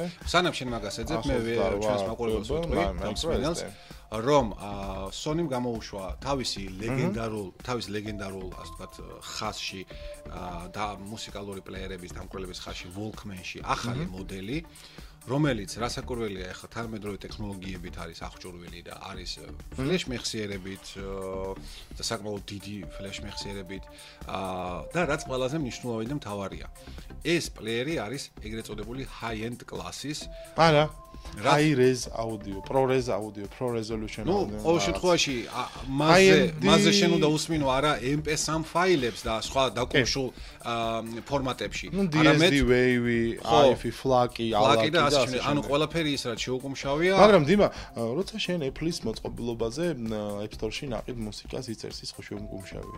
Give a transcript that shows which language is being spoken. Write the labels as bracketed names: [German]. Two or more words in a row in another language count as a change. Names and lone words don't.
[Georgian] სანამ შენ მაგას ეძებ, მე ჩვენს მაყურებელს ვიტყვი, რომ Sony-მ გამოუშვა თავის ლეგენდარულ, ასე ვთქვათ, ხაზში და მუსიკალური პლეიერების დამკვრელების ხაზში Walkman-ში ახალი მოდელი, რომელიც რასაკურველია ახლა თანამედროვე ტექნოლოგიებით არის აღჭურვილი და არის ფლეშ მეხსიერებით და საკმაოდ დიდი ფლეშ მეხსიერებით და რაც ყველაზე მნიშვნელოვანი და მთავარია. ეს პლეიერი არის ეგრეთ წოდებული high-end კლასის. არა. [English] high res audio, pro res audio, pro resolution audio. [Georgian] ნუ, ყოველ შემთხვევაში მასზე შენ უნდა უსმინო არა MP3 ფაილებს და სხვა დაკავშირ ფორმატებში. არამედ DSD-Wave, AIFI, FLAC-ი, ALAC-ი და ასე შემდეგ. ანუ ყველაფერი ის რაც შეუკუმშავია. მაგრამ დიმა, როცა შენ Apple-ის მოწყობილობაზე App Store-ში ნაყიდ მუსიკას იწერს, ის ხო შეუკუმშავია?